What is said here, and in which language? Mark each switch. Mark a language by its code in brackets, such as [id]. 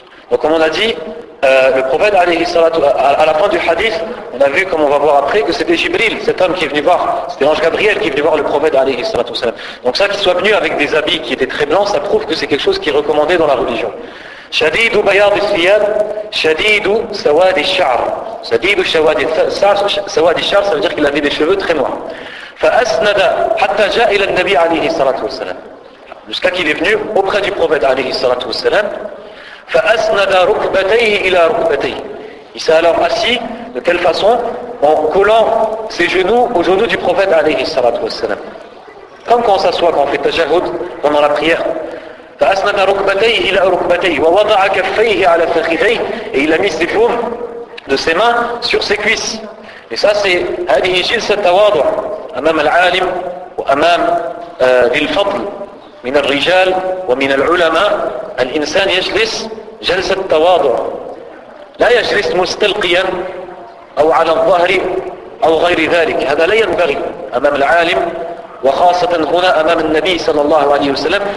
[fr] Donc comme on a dit, le prophète alayhi salatu, à la fin du hadith, on a vu, comme on va voir après, que c'était Jibril, cet homme qui est venu voir, c'était l'ange Gabriel qui est venu voir le prophète alayhi salatu wasalam. Donc ça, qu'il soit venu avec des habits qui étaient très blancs, ça prouve que c'est quelque chose qui est recommandé dans la religion. [ar] شديد بياض الثياب شديد سواد الشعر. شديد سواد الشعر, [fr] ça veut dire qu'il avait des cheveux très noirs. [ar] فأسند حتى جاء إلى النبي عليه الصلاة والسلام, [fr] jusqu'à qu'il est venu auprès du prophète alayhi salatu wassalam. [ar] فأسند ركبتيه إلى ركبتيه. [fr] Il s'est alors assis de quelle façon? En collant ses genoux aux genoux du prophète alayhi salatu wassalam. Comme quand on s'assoit, quand on fait tajahhud pendant la prière. [ar] فأسند ركبتيه إلى ركبتيه ووضع كفيه على فخذيه, [fr] et il a mis ses paumes de ses mains sur ses cuisses. Et ça c'est [ar] هذه جلسة تواضع أمام العالم وأمام ذي الفضل من الرجال ومن العلماء. الإنسان يجلس جلسة تواضع, لا يجلس مستلقيا أو على الظهر أو غير ذلك, هذا لا ينبغي أمام العالم, وخاصة هنا أمام النبي صلى الله عليه وسلم.